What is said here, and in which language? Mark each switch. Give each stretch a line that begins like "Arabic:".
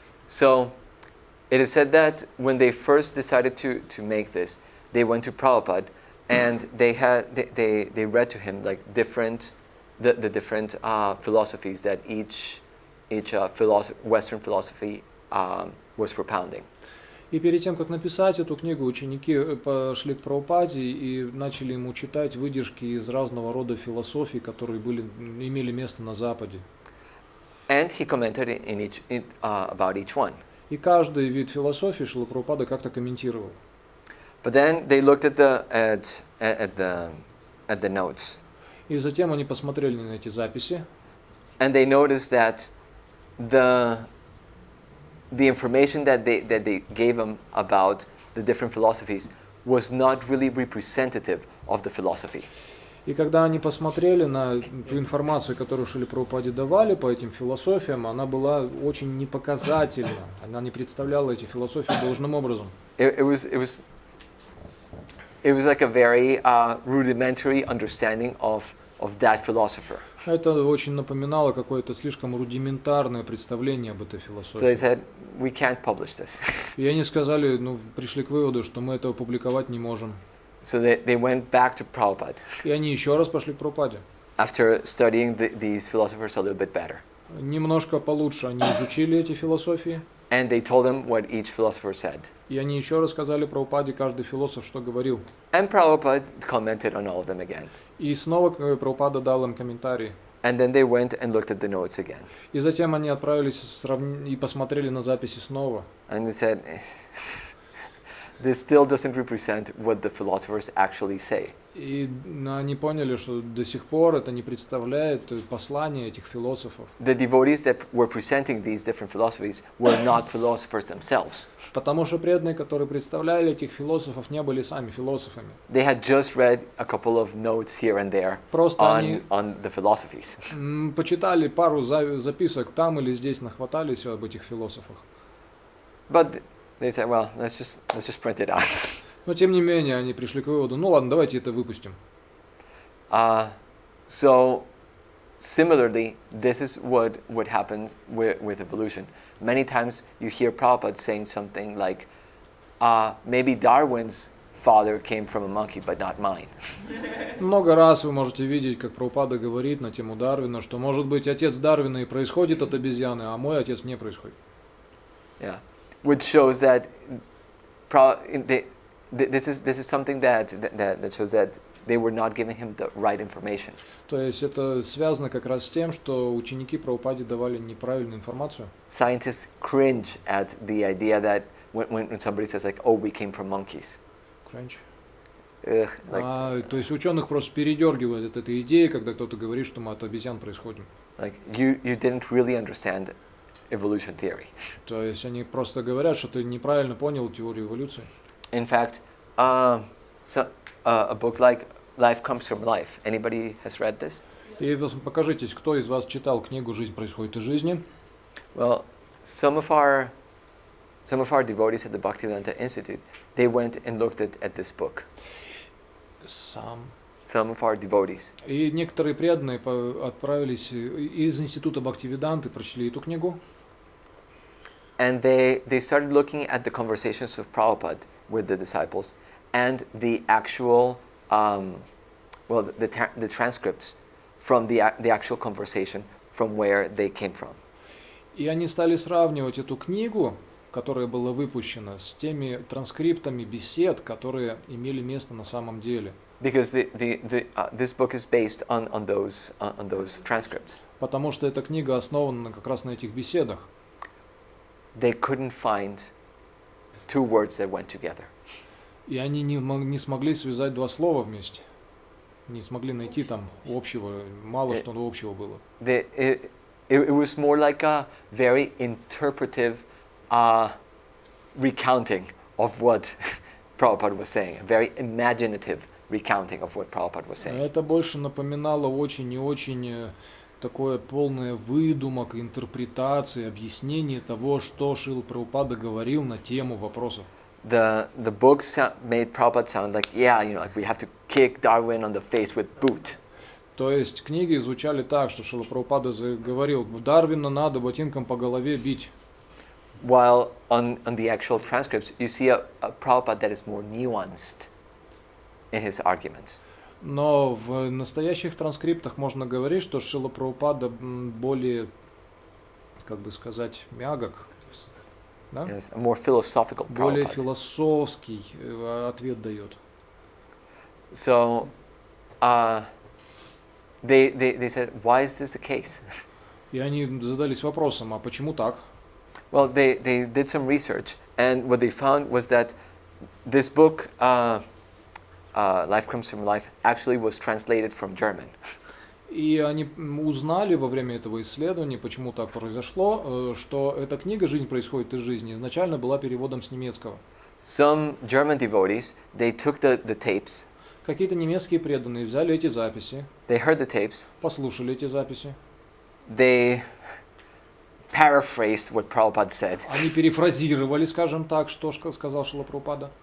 English: So, it is said that when they first decided to make this, they went to Prabhupada and they read to him like the different philosophies that each Western philosophy was propounding.
Russian: И перед тем, как написать эту книгу, ученики пошли к Прабхупаде и начали ему читать выдержки из разного рода философий, которые имели место на Западе.
English: And he commented about each one.
Russian: И каждый вид философии Шрила Прабхупада как-то комментировал.
English: But then they looked at the notes.
Russian: И затем они посмотрели на эти записи.
English: And they noticed that the information that they gave him about the different philosophies was not really representative of the philosophy.
Russian: И когда они посмотрели на ту информацию, которую Шриле Прабхупаде давали по этим философиям, она была очень непоказательна. Она не представляла эти философии должным образом.
English: It was like a very rudimentary understanding of of that philosopher.
Russian: Это очень напоминало какое-то слишком рудиментарное представление об этой
English: So
Russian: философии.
English: they said, we can't publish this.
Russian: И они сказали, ну, пришли к выводу, что мы этого публиковать не можем.
English: So they went back to Prabhupada
Russian: И они еще раз пошли к Прабхупаде.
English: after studying these philosophers a little bit better.
Russian: Немножко получше они изучили эти философии.
English: And they told him what each philosopher said.
Russian: И они еще рассказали Прабхупаде, каждый философ, что говорил.
English: And Prabhupada commented on all of them again.
Russian: И снова Прабхупада дал им комментарии.
English: And then they went and looked at the notes again.
Russian: И затем они отправились и посмотрели на записи снова.
English: And they said, this still doesn't represent what the philosophers actually say.
Russian: И они поняли, что до сих пор это не представляет послание этих философов.
English: The devotees that were presenting these different philosophies were not philosophers themselves.
Russian: Потому что преданные, которые представляли этих философов, не были сами философами.
English: They had just read a couple of notes here and there
Russian: Просто они
English: on the philosophies.
Russian: Почитали пару записок там или здесь, нахватались об этих философах.
English: But they said, well, let's just print it out.
Russian: Но тем не менее, они пришли к выводу, ну ладно, давайте это выпустим.
English: So similarly, this is what happens with evolution. Many times you hear Prabhupada saying something like, maybe Darwin's father came from a monkey, but not mine.
Russian: Много раз вы можете видеть, как Прабхупада говорит на тему Дарвина, что, может быть, отец Дарвина и происходит от обезьяны, а мой отец не происходит.
English: Yeah, which shows that this is something that shows that they were not giving him the right information.
Russian: То есть это связано как раз с тем, что ученики Прабхупаде давали неправильную информацию.
English: Scientists cringe at the idea that when somebody says like, "Oh, we came from monkeys." Cringe. Like,
Russian: То есть ученых просто передергивает от этой идеи, когда кто-то говорит, что мы от обезьян происходим.
English: like you didn't really understand evolution theory.
Russian: То есть они просто говорят, что ты неправильно понял теорию эволюции.
English: In fact, a book like Life Comes from Life. Anybody has read this?
Russian: И покажитесь, кто из вас читал книгу «Жизнь происходит из жизни».
English: Well, some of our devotees at the Bhaktivedanta Institute, they went and looked at this book. Some of our devotees.
Russian: И некоторые преданные отправились из института Бхактивиданты, прочли эту книгу.
English: And they started looking at the conversations of Prabhupada with the disciples and the actual, the transcripts from the actual conversation from where they came from.
Russian: И они стали сравнивать эту книгу, которая была выпущена, с теми транскриптами бесед, которые имели место на самом деле.
English: Because this book is based on those transcripts.
Russian: Потому что эта книга основана как раз на этих беседах.
English: They couldn't find two words that went together.
Russian: И они не смогли связать два слова вместе. Не смогли найти там общего, мало что общего было.
English: It was more like a very interpretive recounting of what Prabhupada was saying, a very imaginative recounting of what Prabhupada was saying.
Russian: Это больше напоминало очень и очень такое полное выдумок, интерпретации, объяснение того, что Шрила Прабхупада говорил на тему вопросов.
English: The book made Prabhupada sound like, like we have to kick Darwin on the face with boot.
Russian: То есть книги звучали так, что Шрила Прабхупада говорил, Дарвина надо ботинком по голове бить.
English: While on the actual transcripts, you see a Prabhupada that is more nuanced in his arguments.
Russian: Но в настоящих транскриптах можно говорить, что Шрила Прабхупада более, как бы сказать, мягок, да?
English: Yes, a more philosophical
Russian: более
English: Prabhupada.
Russian: философский ответ дает.
English: So, they said, why is this the case?
Russian: И они задались вопросом, а почему так?
English: Well, they did some research, and what they found was that this book, Life Comes from Life, actually was translated from German.
Russian: И они узнали во время этого исследования, почему так произошло, что эта книга «Жизнь происходит из жизни» изначально была переводом с немецкого.
English: Some German devotees, they took the tapes,
Russian: Какие-то немецкие преданные взяли эти записи,
English: they heard the tapes,
Russian: послушали эти записи,
English: they paraphrased what Prabhupada said,
Russian: они перефразировали, скажем так, что сказал Шрила Прабхупада,